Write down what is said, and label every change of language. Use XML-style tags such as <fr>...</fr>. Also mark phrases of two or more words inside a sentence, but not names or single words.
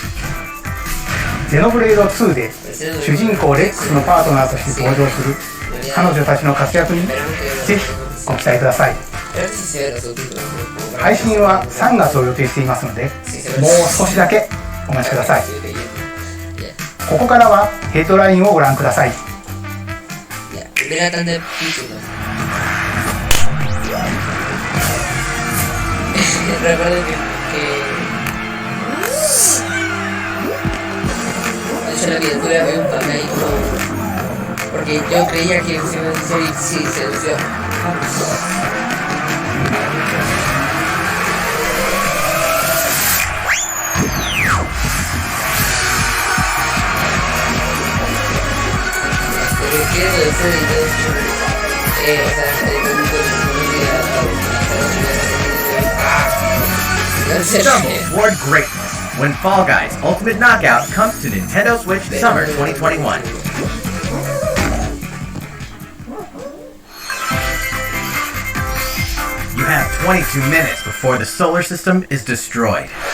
<ja>ゼノブレード2で主人公レックスのパートナーとして登場する彼女たちの活躍にぜひご期待ください。配信は3月を予定していますので、もう少しだけお待ちください。ここからはヘッドラインをご覧ください。</ja> <es>Recuerdo que de hecho la criatura ve un papel ahí como... porque yo creía que sí se lució. Pero quiero decir</es> <en>Stumble toward greatness when Fall Guys Ultimate Knockout comes to Nintendo Switch Summer 2021. You have 22 minutes before the solar system is destroyed.</en>